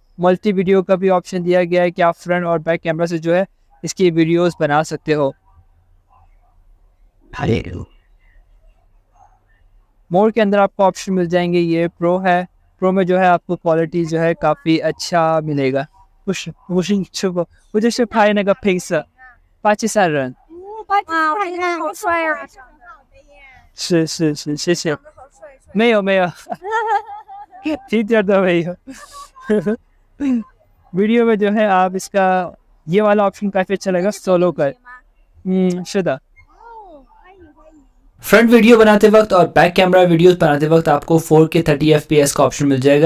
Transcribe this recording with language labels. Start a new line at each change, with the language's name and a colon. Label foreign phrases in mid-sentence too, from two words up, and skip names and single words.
English: multi video
Hindi: का भी ऑप्शन दिया गया है कि आप फ्रंट और
English: back camera
Hindi: से जो है इसकी वीडियोस बना सकते हो। मोड के अंदर आपको ऑप्शन मिल जाएंगे, ये प्रो है। प्रो में जो है आपको क्वालिटी जो है काफ़ी अच्छा मिलेगा।
Chinese: 我就是拍那个配色，巴基斯坦人。哇，拍起来好帅啊！是，谢谢。没有，一点都没有。
Hindi: वीडियो में जो है आप इसका ये वाला ऑप्शन काफ़ी अच्छा लगेगा, सोलो का।
Chinese: 是的。
Hindi: फ्रंट वीडियो बनाते वक्त और
English: back camera videos
Hindi: बनाते वक्त आपको 4K 30 FPS का ऑप्शन मिल जाएगा।